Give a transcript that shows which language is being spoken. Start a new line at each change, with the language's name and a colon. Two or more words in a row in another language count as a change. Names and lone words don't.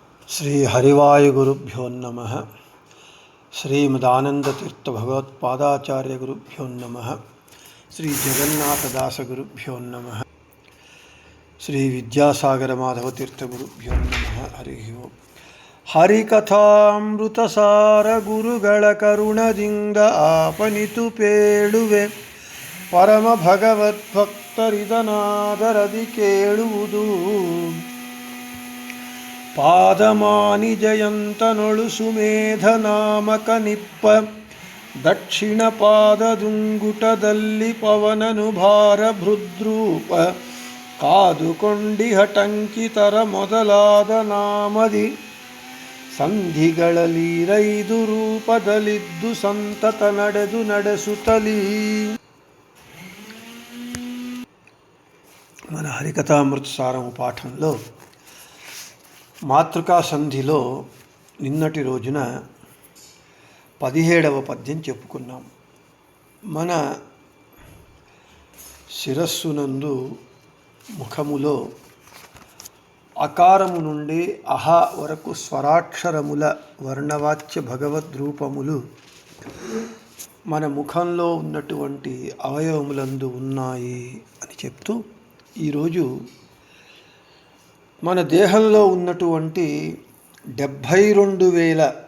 Sanskrit: శ్రీ హరివాయుగురుభ్యో నమః. శ్రీమదానందతీర్థభగవత్పాదాచార్యగురుభ్యో నమః. శ్రీ జగన్నాథదాసగురుభ్యో నమః. శ్రీ విద్యాసాగరమాధవతీర్థగురుభ్యో నమః. హరి ఓం.
Kannada: ಹರಿಕಥಾಮೃತಸಾರ ಗುರುಗಳ ಕರುಣದಿಂದ ಆಪನಿತು ಪೇಳುವೆ ಪರಮ ಭಗವದ್ಭಕ್ತರಿದನಾದರದಿ ಕೇಳುವುದು. ಪಾದಮಾನಿ ಜಯಂತನೊಳು ಸುಮೇಧ ನಾಮಕ ನಿಪ್ಪ ದಕ್ಷಿಣ ಪಾದದುಂಗುಟದಲ್ಲಿ ಪವನನು ಭಾರ ಭೃದ್ರೂಪ ಕಾದುಕೊಂಡಿಹಟಂಕಿತರ ಮೊದಲಾದ ನಾಮದಿ ಸಂಧಿಗಳಲ್ಲಿರೈದು ರೂಪದಲ್ಲಿದ್ದು ಸಂತತ ನಡೆಸುತ್ತಲೀ.
Telugu: మన హరికథామృత సారము పాఠంలో మాతృకా సంధిలో నిన్నటి రోజున 17వ పద్యం చెప్పుకున్నాం. మన శిరస్సునందు ముఖములో అకారము నుండి అహ వరకు స్వరాక్షరముల వర్ణవాచ్య భగవద్రూపములు మన ముఖంలో ఉన్నటువంటి అవయవములందు ఉన్నాయి అని చెప్తూ, ఈరోజు మన దేహంలో ఉన్నటువంటి 72,000